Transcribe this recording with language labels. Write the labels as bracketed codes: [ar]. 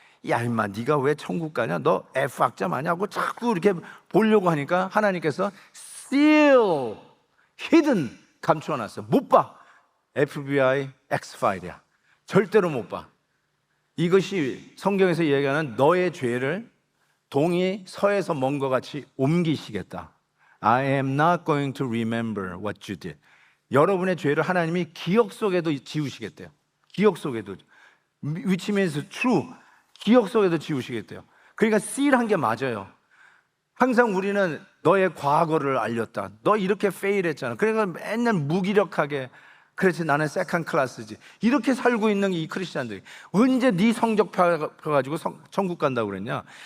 [ko] 야 임마, 네가 왜 천국 가냐? 너 F 학점 아냐고 자꾸 이렇게 보려고 하니까 하나님께서 [en] Still hidden, [ko] 감추어놨어. 못 봐. FBI X-파일이야. 절대로 못 봐. 이것이 성경에서 얘기하는 너의 죄를 동이 서에서 먼 것 같이 옮기시겠다. [en] I am not going to remember what you did. [ko] 여러분의 죄를 하나님이 기억 속에도 지우시겠대요. 기억 속에도. [en] Which means true. [ko] 기억 속에도 지우시겠대요. 그러니까 seal한 게 맞아요. 항상 우리는 너의 과거를 알렸다. 너 이렇게 페일했잖아. 그러니까 맨날 무기력하게, 그렇지 나는 세컨 클래스지, 이렇게 살고 있는 이 크리스찬들이 언제 네 성적표 가지고 천국 간다고 그랬냐?